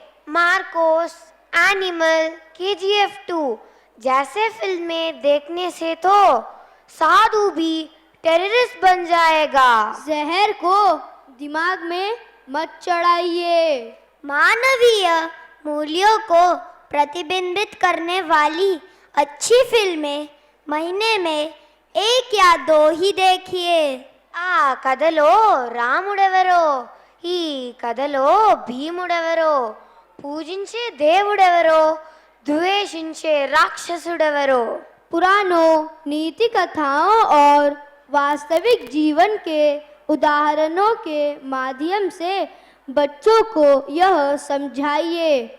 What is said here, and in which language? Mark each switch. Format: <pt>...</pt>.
<hi>Marcos, animal, KGF 2 जैसे फिल्में देखने से तो साधु भी टेररिस्ट बन जाएगा। जहर को दिमाग में मत चढ़ाइए। मानवीय मूल्यों को प्रतिबिंबित करने वाली अच्छी फिल्में महीने में 1 या 2 ही देखिए।</hi> <te>ఆ కథలో రాముడెవరో, ఈ కథలో భీముడెవరో, పూజించే దేవుడెవరో, ద్వేషించే రాక్షసుడెవరో।</te> <hi>पुरानों नीति कथाओं और वास्तविक जीवन के उदाहरणों के माध्यम से बच्चों को यह समझाइए।</hi>